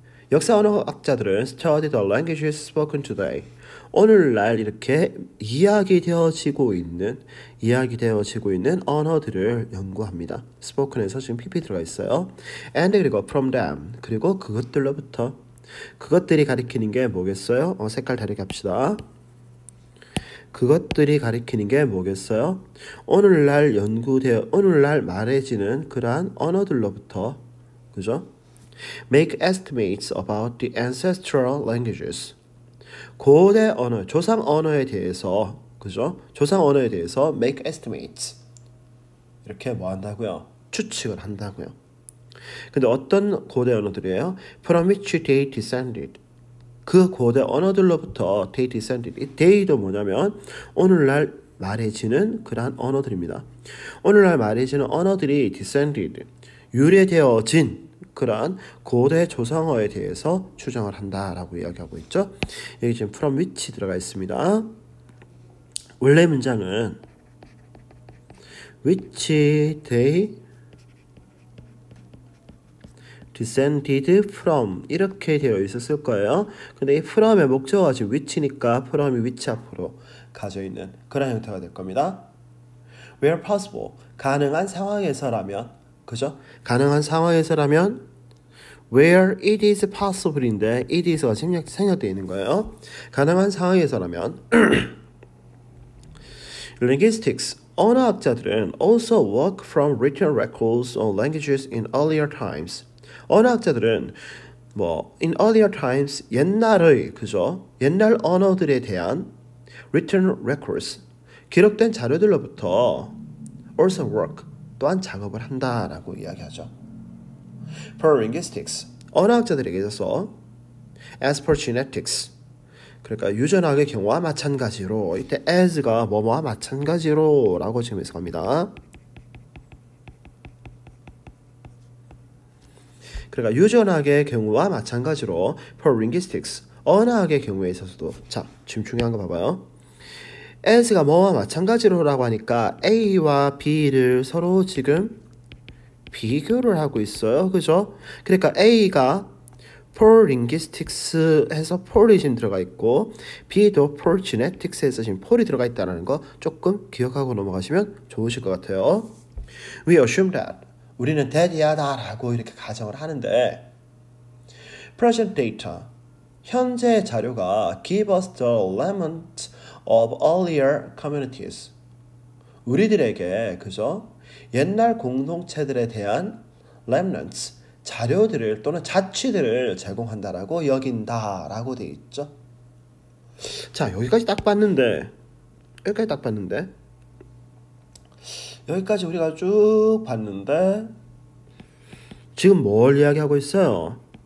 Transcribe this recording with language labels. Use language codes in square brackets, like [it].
[ko] 역사 언어학자들은 [en] study the languages spoken today. [ko] 오늘날 이렇게 이야기되어지고 있는 언어들을 연구합니다. spoken에서 지금 pp 들어가 있어요. and 그리고 [en] from them [ko] 그리고 그것들로부터 그것들이 가리키는 게 뭐겠어요? 색깔 다르게 합시다. 그것들이 가리키는 게 뭐겠어요? 오늘날 말해지는 그러한 언어들로부터 그죠? [en] Make estimates about the ancestral languages. [ko] 고대 언어, 조상 언어에 대해서 그죠? 조상 언어에 대해서 [en] make estimates. [ko] 이렇게 뭐 한다고요? 추측을 한다고요. 근데 어떤 고대 언어들이에요? [en] From which they descended. [ko] 그 고대 언어들로부터 [en] they descended. [ko] 이 they도 뭐냐면 오늘날 말해지는 그러한 언어들입니다. 오늘날 말해지는 언어들이 descended, 유래되어진 그러한 고대 조상어에 대해서 추정을 한다라고 이야기하고 있죠. 여기 지금 from which 들어가 있습니다. 원래 문장은 [en] which they descended from [ko] 이렇게 되어 있었을 거예요. 근데 이 from의 목적어가 지금 which니까 from이 which 앞으로 가져 있는 그런 형태가 될 겁니다. [en] Where possible [ko] 가능한 상황에서라면 그죠? 가능한 상황에서라면 [en] where it is possible [ko] 인데 it is가 생략되어 있는 거예요. 가능한 상황에서라면 [en] linguistics [ko] 언어학자들은 [en] also work from written records on languages in earlier times. [ko] 언어학자들은 뭐 [en] in earlier times [ko] 옛날의 그죠? 옛날 언어들에 대한 [en] written records [ko] 기록된 자료들로부터 [en] also work [ko] 또한 작업을 한다라고 이야기하죠. [en] For linguistics [ko] 언어학자들에게 있어서 [en] as for genetics [ko] 그러니까 유전학의 경우와 마찬가지로 이때 as가 뭐뭐와 마찬가지로 라고 지금 해석합니다. 그러니까 유전학의 경우와 마찬가지로 [en] for linguistics [ko] 언어학의 경우에 있어서도 자 지금 중요한 거 봐봐요. as가 뭐와 마찬가지로라고 하니까 A와 B를 서로 지금 비교를 하고 있어요. 그죠? 그러니까 A가 [en] for linguistics [ko] 해서 for이 지금 들어가 있고 B도 [en] for genetics [ko] 해서 지금 for이 들어가 있다는 거 조금 기억하고 넘어가시면 좋으실 것 같아요. [en] We assume that [ko] 우리는 that이야다 라고 이렇게 가정을 하는데 [en] present data [ko] 현재 자료가 [en] give us the remnants of earlier communities [ko] 우리들에게 그죠? 옛날 공동체들에 대한 remnants 자료들을 또는 자취들을 제공한다라고 여긴다라고 돼 있죠. 자 여기까지 딱 봤는데 여기까지 우리가 쭉 봤는데 지금 뭘 이야기하고 있어요?